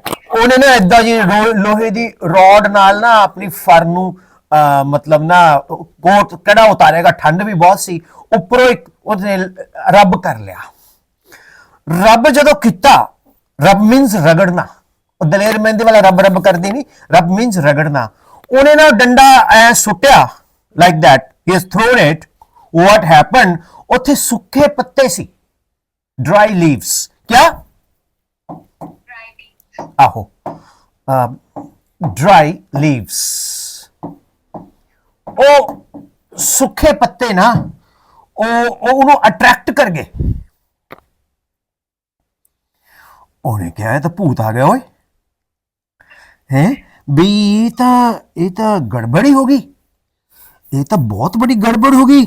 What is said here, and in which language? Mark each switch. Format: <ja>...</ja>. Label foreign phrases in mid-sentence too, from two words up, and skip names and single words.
<pa>ਉਹਨੇ ਨਾ ਏਦਾਂ ਜੀ ਲੋਹੇ ਦੀ ਰੋਡ ਨਾਲ ਨਾ ਆਪਣੀ ਫਰ ਨੂੰ ਮਤਲਬ ਨਾ ਕੋਟ ਕਿਹੜਾ ਉਤਾਰੇਗਾ, ਠੰਡ ਵੀ ਬਹੁਤ ਸੀ, ਉੱਪਰੋਂ ਇੱਕ ਉਹਨੇ ਰੱਬ ਕਰ ਲਿਆ। ਰੱਬ ਜਦੋਂ ਕੀਤਾ, ਰੱਬ ਮੀਨਸ ਰਗੜਨਾ, ਉਹ ਦਲੇਰ ਮਹਿੰਦੀ ਵਾਲਾ ਰੱਬ ਕਰਦੀ ਨਹੀਂ, ਰੱਬ ਮੀਨਸ ਰਗੜਨਾ। ਉਹਨੇ ਨਾ ਡੰਡਾ ਐ ਸੁੱਟਿਆ</pa> <en>like that, he has thrown it, what happened,</en> <pa>ਉੱਥੇ ਸੁੱਕੇ ਪੱਤੇ ਸੀ,</pa> <en>dry leaves, क्या dry leaves, ਆਹੋ dry leaves,</en> <pa>ਉਹ ਸੁੱਕੇ ਪੱਤੇ ਨਾ ਉਹ ਉਹਨੂੰ ਅਟਰੈਕਟ ਕਰ ਗਏ। ਉਹਨੇ ਕਿਹਾ ਇਹ ਤਾਂ ਭੂਤ ਆ ਗਿਆ ਓਏ, ਹੈ ਵੀ ਇਹ ਤਾਂ ਗੜਬੜੀ ਹੋ ਗਈ, ਇਹ ਤਾਂ ਬਹੁਤ ਬੜੀ ਗੜਬੜ ਹੋ ਗਈ।</pa>